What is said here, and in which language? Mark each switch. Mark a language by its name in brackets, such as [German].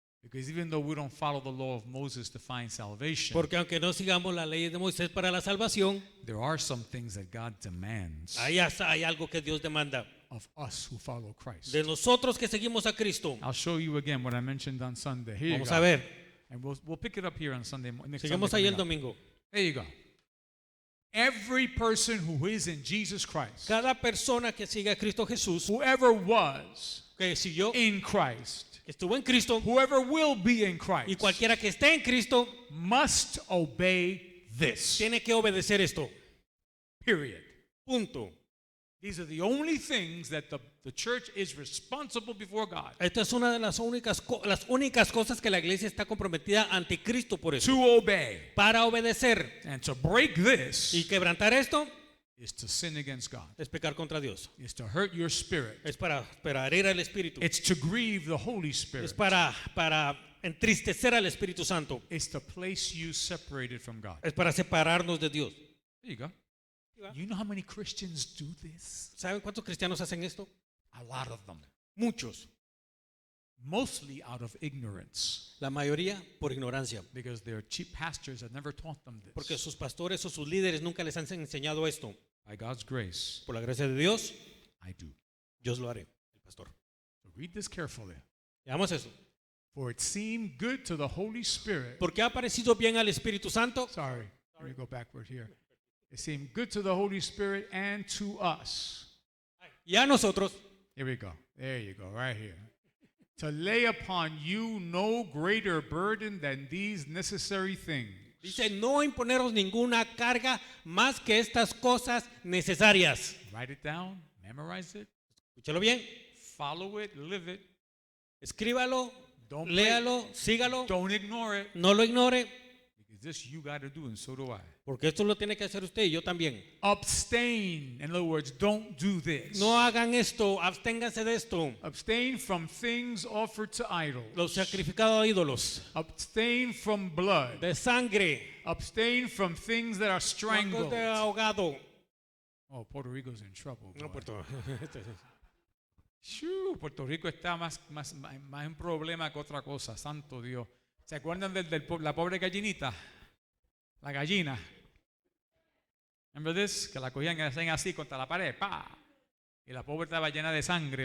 [English] Because even though we don't follow the law of Moses to find salvation, [Spanish] Porque aunque no sigamos las leyes de Moisés para la salvación, [English] there are some things that God demands [Spanish] ahí hasta hay algo que Dios demanda [English] of us who follow Christ. [Spanish] de nosotros que seguimos a Cristo. [English] I'll show you again what I mentioned on Sunday. Here you [Spanish] Vamos [English] go. [Spanish] a ver. [English] And we'll pick it up here on Sunday. Next [Spanish] Seguimos [English] Sunday [Spanish] ahí el [English] coming up. [Spanish] domingo. [English] There you go. Every person who is in Jesus Christ, [Spanish] Cada persona que sigue a Cristo Jesús, [English] whoever was [Spanish] que siguió, [English] in Christ, [Spanish] que estuvo en Cristo, [English] whoever will be in [Spanish] y [English] Christ, [Spanish] cualquiera que esté en Cristo, [English] must obey this. [Spanish] tiene que obedecer esto. [English] Period. [Spanish] Punto. [English] These are the only things that the church is responsible before God [Spanish] Esta es una de las únicas cosas que la iglesia está comprometida ante Cristo por eso. [English] to obey. [Spanish] Para obedecer [English] And to break this [Spanish] y quebrantar esto [English] is to sin against God. [Spanish] es pecar contra Dios. [English] Is to hurt your spirit. [Spanish] Es para herir al Espíritu. [English] It's to grieve the Holy Spirit. [Spanish] Es para entristecer al Espíritu Santo. [English] It's to place you separated from God. [Spanish] Es para separarnos de Dios. [English] There you go. You know how many Christians do this? [Spanish] ¿Saben cuántos cristianos hacen esto? [English] A lot of them. [Spanish] Muchos. [English] Mostly out of ignorance. [Spanish] La mayoría por ignorancia. [English] Because their chief pastors have never taught them this. [Spanish] Porque sus pastores o sus líderes nunca les han enseñado esto. [English] By God's grace, [Spanish] Por la gracia de Dios, [English] I do. [Spanish] Dios lo haré, el pastor. [English] So read this carefully. [Spanish] Veamos eso. [English] For it seemed good to the Holy Spirit. [Spanish] Porque ha parecido bien al Espíritu Santo. [English] Sorry, let me go backward here. It seemed good to the Holy Spirit and to us. [Spanish] Y a nosotros, [English] Here we go. There you go, right here. To lay upon you no greater burden than these necessary things. [Spanish] dice, no imponeros ninguna carga más que estas cosas necesarias. [English] Write it down, memorize it, [Spanish] Escúchalo bien, [English] follow it, live it. [Spanish] escríbalo, [English] Don't [Spanish] léalo, sígalo, [English] Don't ignore it. [Spanish] no lo ignore, [English] Because this you got to do, and so do I. [Spanish] porque esto lo tiene que hacer usted y yo también. [English] Abstain. In other words, don't do this. [Spanish] No hagan esto, absténganse de esto. [English] Abstain from things offered to idols. [Spanish] Los sacrificados a ídolos, [English] Abstain from blood. [Spanish] de sangre, [English] Abstain from things that are strangled. [Spanish] de ahogado. [English] Oh, Puerto Rico's in trouble. [Spanish] No, [English] boy. [Spanish] Puerto. Shoo, Puerto Rico está más en problema que otra cosa. Santo Dios. ¿Se acuerdan de la pobre gallinita? La gallina. [English] Remember this? [Spanish] Que la cogían y la hacían así contra la pared. ¡Pa! Y la pobre estaba llena de sangre.